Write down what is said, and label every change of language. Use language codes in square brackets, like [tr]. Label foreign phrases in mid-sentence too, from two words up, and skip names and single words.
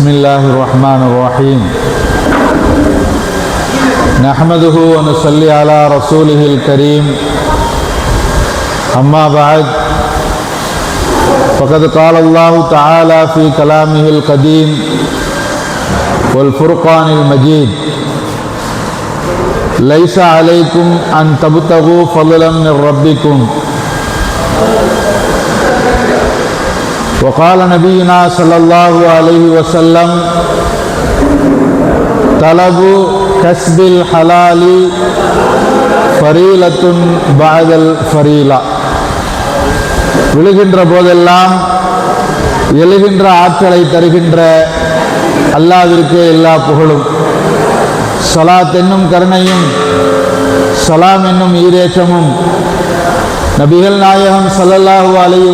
[ar] بسم الله الرحمن الرحيم نحمده ونصلي على رسوله الكريم أما بعد فقد قال الله تعالى في كلامه القديم والفرقان المجيد ليس عليكم أن تبتغوا فضلا من ربكم وقال نبينا صلى الله عليه وسلم طلب كسب الحلال فريلة بعد الفريلة. [ta] விழுகின்ற போதெல்லாம் எழுகின்ற ஆற்றலை தருகின்ற அல்லாஹ்விற்கு எல்லா புகழும். ஸலாத் என்னும் கருணையும் சலாம் என்னும் ஈரேற்றமும் நபிகள் நாயகம் [ar] صلى الله عليه